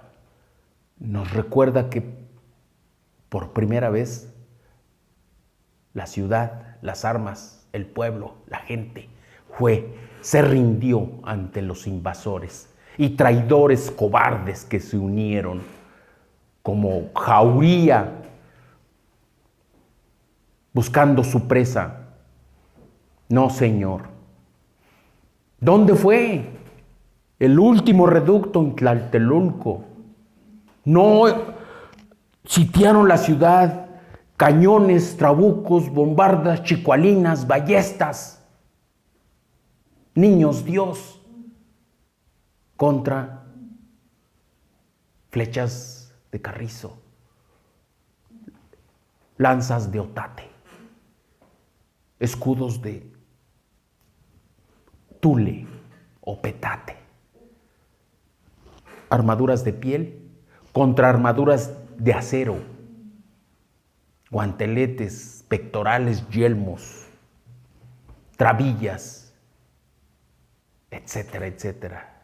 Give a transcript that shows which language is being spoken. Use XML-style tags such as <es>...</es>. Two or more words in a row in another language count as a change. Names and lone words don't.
<es>Nos recuerda que por primera vez la ciudad, las armas, el pueblo, la gente se rindió ante los invasores y traidores cobardes que se unieron como jauría buscando su presa. No, señor. ¿Dónde fue el último reducto en Tlatelolco? No sitiaron la ciudad, cañones, trabucos, bombardas, chicualinas, ballestas, niños Dios, contra flechas de carrizo, lanzas de otate, escudos de tule o petate, armaduras de piel contra armaduras de acero, guanteletes, pectorales, yelmos, trabillas, etcétera, etcétera.</es>